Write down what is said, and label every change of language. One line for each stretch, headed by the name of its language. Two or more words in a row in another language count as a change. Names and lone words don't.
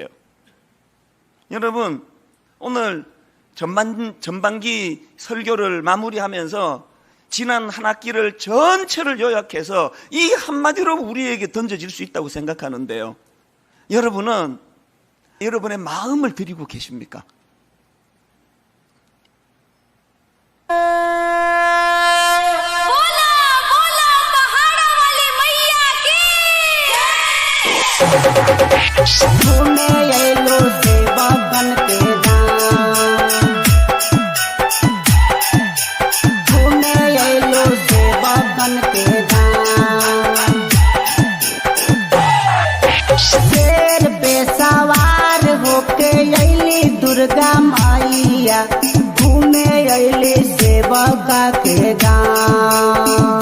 Korean: 여러분, 오늘 전반기 설교를 마무리하면서 지난 한 학기를 전체를 요약해서 이 한마디로 우리에게 던져질 수 있다고 생각하는데요. 여러분은 여러분의 마음을 드리고 계십니까?
Bhojpuri: घूमे अलो सेवा बन के घूमे अलो सेवा बन के शेर पे सवार होके अली दुर्गा माइया घूमे अली सेवा के गाँव।